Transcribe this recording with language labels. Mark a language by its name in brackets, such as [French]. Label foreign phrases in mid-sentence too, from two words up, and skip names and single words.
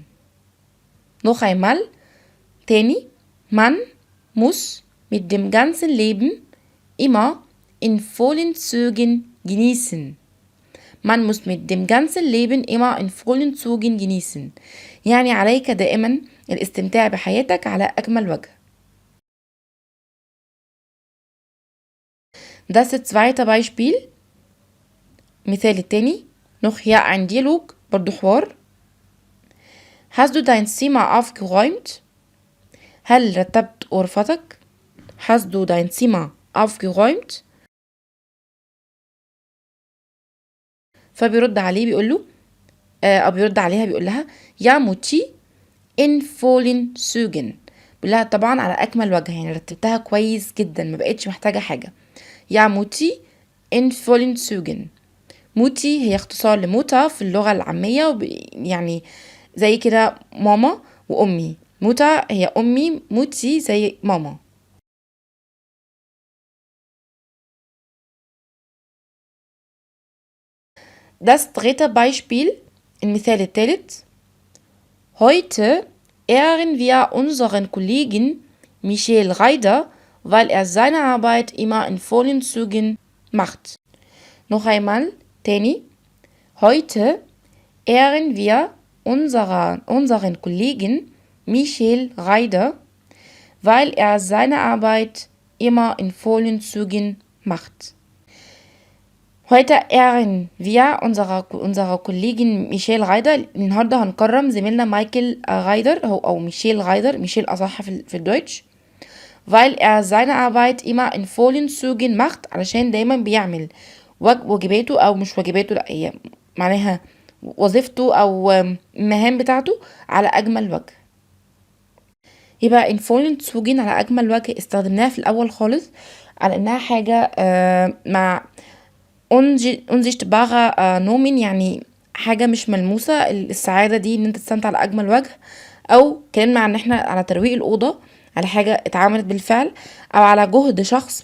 [German] Noch einmal. تاني. Man muss mit dem ganzen Leben immer in vollen Zügen genießen. Man muss mit dem ganzen Leben immer in vollen Zügen genießen. [Arabic] يعني عليك دائما الاستمتاع بحياتك على أكمل وجه. [German] Das zweite Beispiel. [Arabic] مثال التاني. [German] noch hier ein Dialog. [Arabic] برضو حوار. [German] Hast du dein Zimmer aufgeräumt? [Arabic] هل رتبت غرفتك؟ [German] Hast du dein Zimmer aufgeräumt؟ [Arabic] فبيرد عليه بيقول له أو بيرد عليها بيقول لها يا موتي [German] in vollen Zügen. [Arabic] بيقول لها طبعا على أكمل وجه، يعني رتبتها كويس جدا، ما بقتش محتاجة حاجة. يا موتي [German] in vollen Zügen. [Arabic] موتي هي اختصار لموتا في اللغة العامية، يعني زي كده ماما وأمي. موتا هي أمي، موتي زي ماما. [German] Das dritte Beispiel. [Arabic] المثال الثالث. [German] Heute ehren wir unseren Kollegen Michel Reider, weil er seine Arbeit immer in vollen Zügen macht. noch einmal. تاني. Heute ehren wir unseren Kollegen Michel Reider, weil er seine Arbeit immer in vollen Zügen macht. Heute ehren wir unsere Kollegin Michel Reider. [Arabic] النهارده هنكرم زميلنا مايكل رايدر أو ميشيل رايدر. ميشيل أصح في الدويتش. [German] weil er seine Arbeit immer in vollen Zügen macht. [Arabic] علشان دايما بيعمل واجباته أو مش واجباته، لأ هي معناها وظيفته أو المهام بتاعته على أجمل وجه. يبقى [German] in vollen Zügen [Arabic] على أجمل وجه استخدمناها في الأول خالص على إنها حاجة مع [German] unsichtbare Nomen، [Arabic] يعني حاجة مش ملموسة. السعادة دي ان انت تستمتع على اجمل وجه، او كلمة عن احنا على ترويق الأوضة، على حاجة اتعملت بالفعل، او على جهد شخص.